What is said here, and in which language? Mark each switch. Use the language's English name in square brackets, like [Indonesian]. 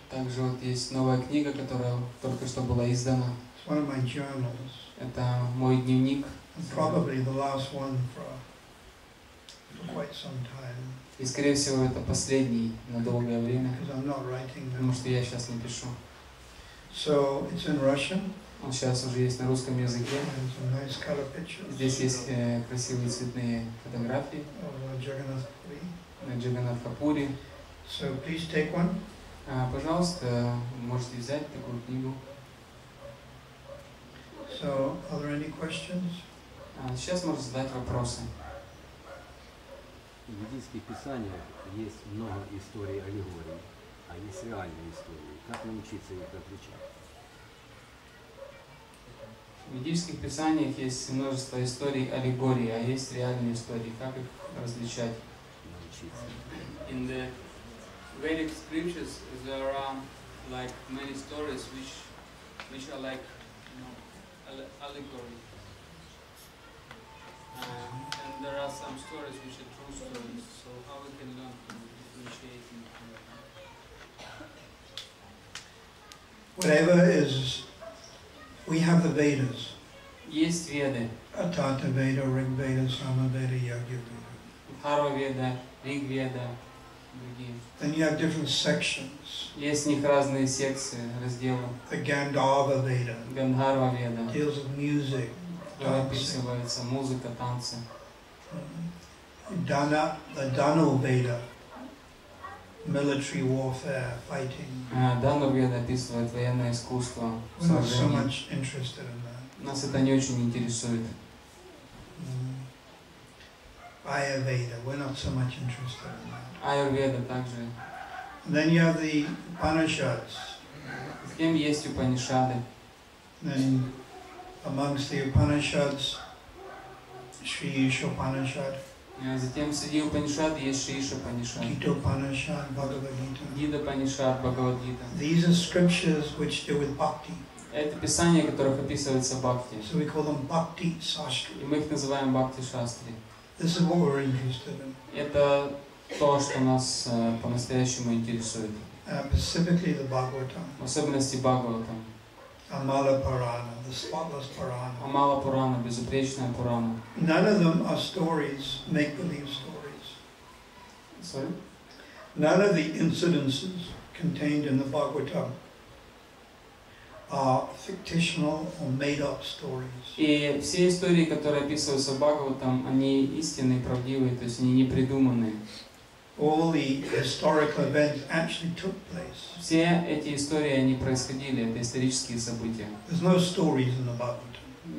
[Russian] также вот есть новая книга, которая только что была издана. [English] It's one of my journals, [Russian] Это мой дневник, [English] and probably the last one for quite some time, [Russian] и скорее всего это последний на долгое время, [English] because I'm not writing [Russian] потому [English] them. [Russian] что я сейчас не пишу. [English] So it's in Russian, [Russian] Он сейчас уже есть на русском языке. [English] and some nice color pictures [Russian] Здесь есть красивые цветные фотографии [English] of Jagannath Puri. [Russian] на Д.Г.ДНЕПРОПЕТРОВСК. [English] So please take one. [Russian] Пожалуйста, можете взять такую книгу. [English] So are there any questions? [Russian] Сейчас можно задать вопросы. В ведических писаниях есть много историй аллегорий, а есть реальные истории. Как научиться их отличать? В ведических писаниях есть множество историй аллегорий, а есть реальные истории. Как их различать? Научиться. [English] In the Vedic scriptures, there are like many stories which are like allegory, and there are some stories which are true stories. So how we can learn to differentiate in Whatever is, we have the Vedas. [Russian] Есть Веды, [English] Atharva Veda, Rig Veda, Sama Veda, Yajna Veda. [Russian] Дхарва Веда, Риг Веда, другие. [English] Then you have different sections. [Russian] Есть в них разные секции, разделы. [English] The Gandharva Veda [Russian] Гандхарва Веда, [English] deals with music, [Russian] где [English] dancing. [Russian] описывается музыка, танцы. [English] The Danu Veda, military warfare, fighting. [Russian] Дану Веда описывает военное искусство, [English] We're not so [Russian] сражение. [English] much interested in that. [Russian] Нас это не очень интересует. [English] Ayurveda, we're not so much interested in that. [Russian] Аюрведа также. [English] And then you have the Upanishads. [Russian] Затем есть Упанишады. [English] Then amongst the Upanishads, Sri Isha Upanishad, [Russian] Затем среди Упанишад есть Шииша Панишад, [English] Gita Upanishad, Bhagavad Gita. [Russian] Гида Панишад, Бхагавад-гита. [English] These are scriptures which deal with bhakti. [Russian] Это писания, в которых описывается бхакти. [English] So we call them bhakti sastri. [Russian] И мы их называем бхакти-шастри. [English] This is what we're interested in. [Russian] Это то, что нас по-настоящему интересует. [English] Specifically the Bhagavatam, [Russian] В особенности Бхагаватам. [English] Amala Purana, the spotless Purana. [Russian] Амала Пурана, безупречная Пурана. [English] None of them are stories, make-believe stories. Sorry? None of the incidences contained in the Bhagavatam are fictional or made-up stories. [Russian] И все истории, которые описываются в Бхагаватам, они истинные, правдивые, то есть они не придуманные. [English] All the historical events actually took place. [Russian] Все эти истории, они происходили, это исторические события. [English] There's no stories in the Bhagavatam,